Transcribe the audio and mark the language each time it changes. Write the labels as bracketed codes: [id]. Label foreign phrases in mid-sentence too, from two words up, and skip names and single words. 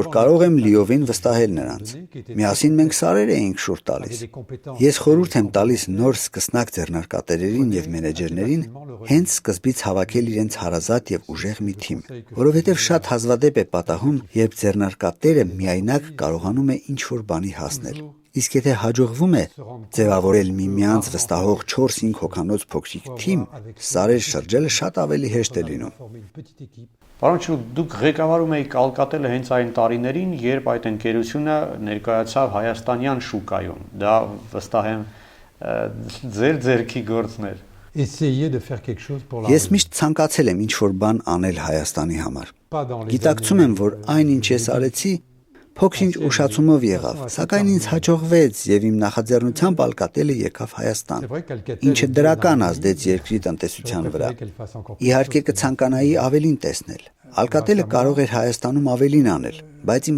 [hy] կարող եմ լիովին վստահել նրանց։ Միասին մենք սարեր էինք շուռ տալիս։ Ես խորհուրդ եմ տալիս նոր սկսնակ ձեռնարկատերերին եւ մենեջերներին հենց սկզբից հավաքել իրենց հարազատ եւ ուժեղ մի թիմ, որովհետեւ շատ հազվադեպ է պատահում, երբ ձեռնարկատերը միայնակ կարողանում է ինչ-որ բանի հասնել։ Իսկ եթե հաջողվում է ձևավորել միմյանց վստահող 4-5 հոգանոց փոքրիկ թիմ, սարեր շրջելը շատ ավելի հեշտ է լինում։ Պարոն Չուրուկ, դուք ղեկավարում եք Alcatel-ը հենց այն տարիներին, երբ այդ ընկերությունը ներկայացավ հայաստանյան շուկայում։ Դա վստահ եմ ձեր ձեռքի գործն էր։ [fr] Essayer de faire quelque chose pour la [hy] Ես միշտ ցանկացել եմ ինչ-որ բան անել Հայաստանի համար։ Գիտակցում եմ, որ այն ինչ ես արեցի, փոքր-ինչ ուշացումով եղավ, սակայն ինձ հաջողվեց եւ իմ նախաձեռնությամբ Alcatel-ը եկավ Հայաստան, ինչը դրական ազդեց երկրի տնտեսության վրա։ Իհարկե կցանկանայի ավելին տեսնել։ Alcatel-ը կարող էր Հայաստանում ավելին անել, բայց իմ